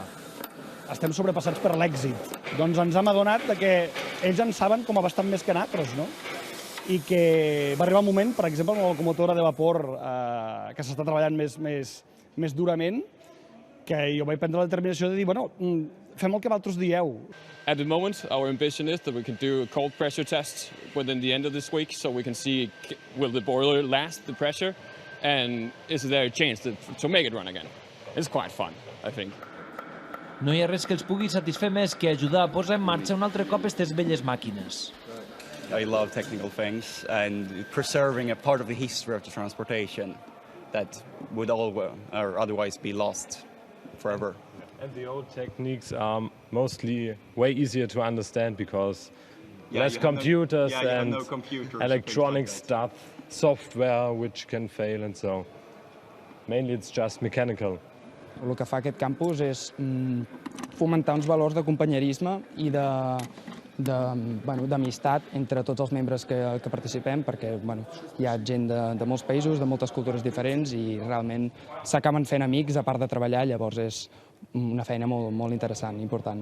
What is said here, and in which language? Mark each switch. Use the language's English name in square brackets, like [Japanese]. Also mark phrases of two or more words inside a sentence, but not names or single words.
[Catalan] Estem sobrepassats per l'èxit. Doncs ens hem adonat que ells en saben com a bastant més que nosaltres, no? I que va arribar un moment, per exemple, amb la locomotora de vapor que s'està treballant més durament, que jo vaig prendre la determinació de dir, bueno, fem el que vosaltres dieu. [English] At the moment, our ambition is that we can do a cold pressure test within the end of this week, so we can see will the boiler last the pressure, and is there a chance to make it run again. It's quite fun, I think. [Catalan] No hi ha res que els pugui satisfer més que ajudar a posar en marxa un altre cop aquestes velles màquines. [English] I love technical things and preserving a part of the history of the transportation that would otherwise be lost forever. And the old techniques are mostly way easier to understand because less computers and electronic stuff, software which can fail and so. Mainly it's just mechanical. [Catalan] El que fa aquest campus és fomentar uns valors de companyerisme i d'amistat entre tots els membres que participem, perquè hi ha gent de molts països, de moltes cultures diferents i realment s'acaben fent amics a part de treballar, llavors és una feina molt interessant, important.